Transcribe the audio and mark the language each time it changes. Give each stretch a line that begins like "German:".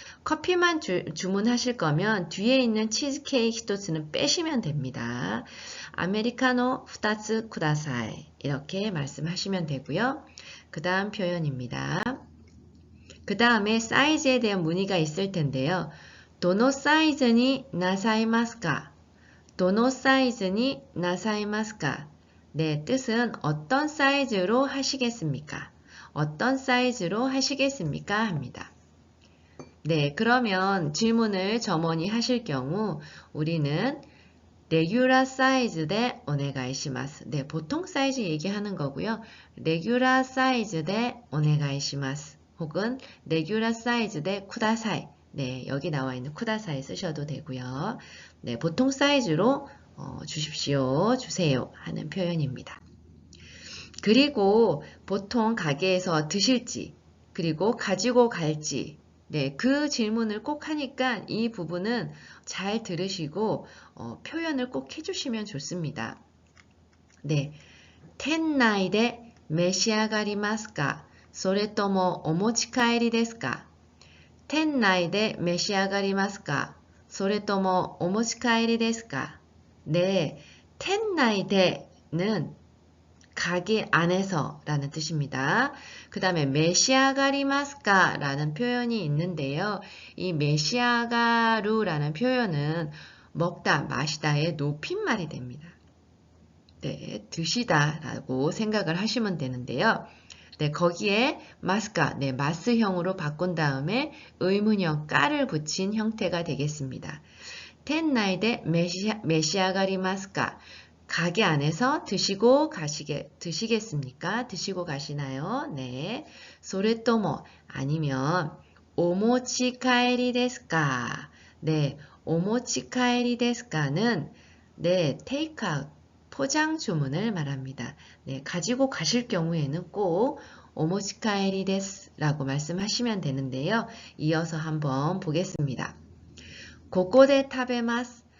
Korean: 커피만 주문하실 거면 뒤에 있는 치즈케이크 1つ는 빼시면 됩니다. 아메리카노 2つ 쿠다사이 이렇게 말씀하시면 되고요. 그 다음 표현입니다. 그 다음에 사이즈에 대한 문의가 있을 텐데요.
Japanese: どのサイズになさいますか?どのサイズになさいますか?
Korean: 네, 뜻은 어떤 사이즈로 하시겠습니까? 어떤 사이즈로 하시겠습니까? 합니다. 네, 그러면 질문을 점원이 하실 경우 우리는 레귤러 사이즈 대 오네가이시마스. 네, 보통 사이즈 얘기하는 거고요. 레귤러 사이즈 대 오네가이시마스. 혹은 레귤러 사이즈 대 쿠다사이. 네, 여기 나와 있는 쿠다사이 쓰셔도 되고요. 네, 보통 사이즈로 주십시오, 주세요 하는 표현입니다. 그리고 보통 가게에서 드실지, 그리고 가지고 갈지, 네, 그 질문을 꼭 하니까 이 부분은 잘 들으시고 표현을 꼭 해주시면 좋습니다.
Japanese: 네, 店内で召し上がりますか? それともお持ち帰りですか?店内で召し上がりますか? それともお持ち帰りですか?
Korean: 네, 店内で는 가게 안에서 라는 뜻입니다. 그 다음에 메시아가리마스카 라는 표현이 있는데요. 이 메시아가루 라는 표현은 먹다, 마시다의 높임말이 됩니다. 네, 드시다 라고 생각을 하시면 되는데요. 네, 거기에 마스카, 네, 마스형으로 바꾼 다음에 의문형 까를 붙인 형태가 되겠습니다. 텐나이데 메시아가리 마스카. 가게 안에서 드시겠습니까? 드시고 가시나요? 네.
Japanese: それとも
Korean: 아니면
Japanese: お持ち帰りですか?
Korean: 네.
Japanese: お持ち帰りですか
Korean: 는 네, 테이크아웃 포장 주문을 말합니다. 네, 가지고 가실 경우에는 꼭
Japanese: お持ち帰りです
Korean: 라고 말씀하시면 되는데요. 이어서 한번 보겠습니다.
Japanese: ここで食べます.